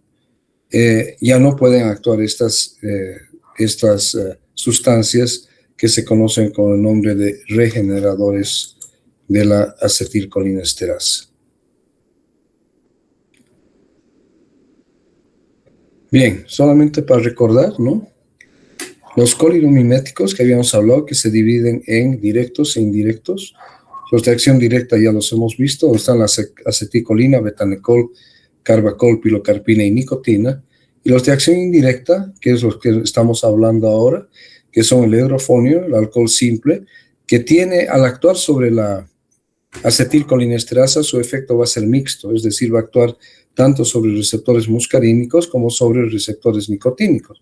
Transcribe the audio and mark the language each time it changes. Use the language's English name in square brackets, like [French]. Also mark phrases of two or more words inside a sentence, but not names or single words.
[Spanish] Ya no pueden actuar estas sustancias que se conocen con el nombre de regeneradores de la acetilcolinesterasa. Bien, solamente para recordar, ¿no? Los colinomiméticos que habíamos hablado, que se dividen en directos e indirectos. Los de acción directa ya los hemos visto, donde están la aceticolina, betanecol, carbacol, pilocarpina y nicotina. Y los de acción indirecta, que es los que estamos hablando ahora, que son el hidrofonio, el alcohol simple, que tiene, al actuar sobre la acetilcolinesterasa, su efecto va a ser mixto, es decir, va a actuar tanto sobre receptores muscarínicos como sobre receptores nicotínicos.